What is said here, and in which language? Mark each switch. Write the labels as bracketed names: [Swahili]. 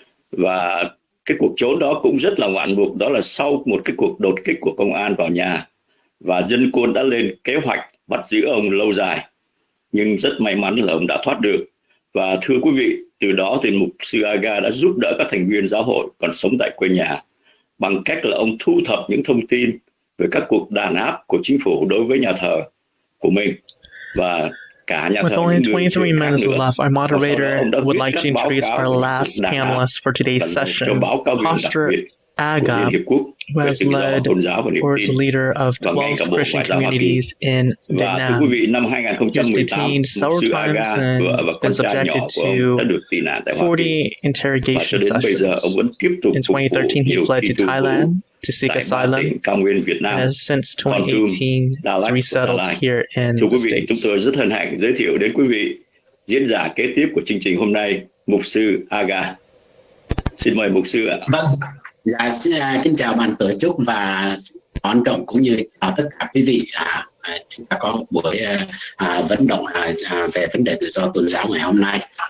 [Vietnamese] Và cái cuộc trốn đó cũng rất là ngoạn mục, đó là sau một cái cuộc đột kích của công an vào nhà, và dân quân đã lên kế hoạch bắt giữ ông lâu dài, nhưng rất may mắn là ông đã thoát được. Và thưa quý vị, từ đó thì Mục sư Aga đã giúp đỡ các thành viên giáo hội còn sống tại quê nhà bằng cách là ông thu thập những thông tin về các cuộc đàn áp của chính phủ đối với nhà thờ của mình. Và cả nhà thờ, [English] with only 23 minutes left, our moderator would like to introduce our last panelist for today's session, Pastor Aga, who has led or is the leader of 12 Christian communities in Việt Nam. He was detained several times and been subjected to 40 interrogation sessions. In 2013, he fled to Thailand to seek asylum, and has since 2018 resettled here in the States. [Vietnamese] Chúng tôi rất hân hạnh giới thiệu đến quý vị diễn giả kế tiếp của chương trình hôm nay, Mục sư Aga. Xin mời Mục sư ạ. Vâng. Dạ, xin kính chào ban tổ chức và quan trọng cũng như chào tất cả quý vị. Chúng ta có buổi vận động về vấn đề tự do tôn giáo ngày hôm nay.